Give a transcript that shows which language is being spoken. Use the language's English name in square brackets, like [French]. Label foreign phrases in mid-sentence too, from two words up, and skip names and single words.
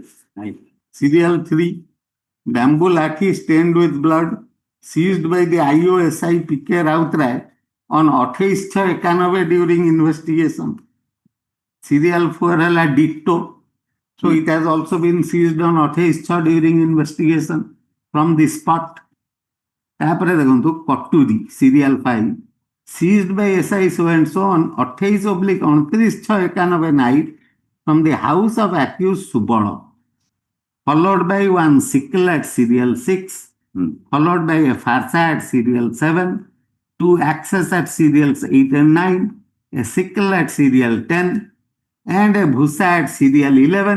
[English] Serial 3, bamboo lathi stained with blood, seized by the IOSI PK Rautray on 28/91 during investigation. Serial 4 hela ditto. So it has also been seized on 28 during investigation from the spot. [Odia] ତାପରେ ଦେଖନ୍ତୁ କଟୁରୀ [English] serial 5 seized by SI so and so on 28/29/91 night from the house of accused Subala, followed by one sickle at serial 6, followed by a farsa at serial 7, 2 axes at serials 8 and 9, a sickle at serial 10, and a bhusa at serial 11.